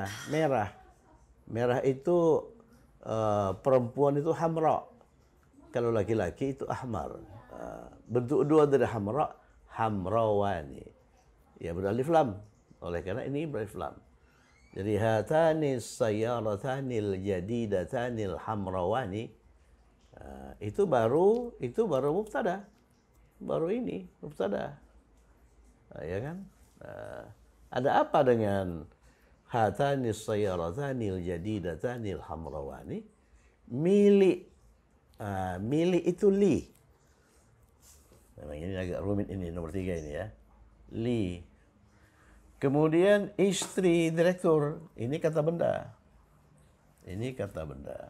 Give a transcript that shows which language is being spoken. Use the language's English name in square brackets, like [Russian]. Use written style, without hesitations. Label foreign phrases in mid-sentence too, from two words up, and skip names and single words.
[Indonesian] Merah. Merah itu perempuan itu hamra. Kalau laki-laki itu ahmar. Bentuk dua dari hamra, hamrawani. Ya beralif lam. Oleh karena ini beralif lam. [Arabic] Jadi هاتان سيارتان الجديدتان الحمراوان. [Indonesian] Itu baru mubtada. Baru ini mubtada. Ya kan? Ada apa dengan [Arabic] هاتان سيارتان الجديدتان الحمراوان? [Indonesian] Milik. Milik itu li. Memang ini agak rumit ini, nomor 3 ini ya. Li. Kemudian istri direktur. Ini kata benda. Ini kata benda.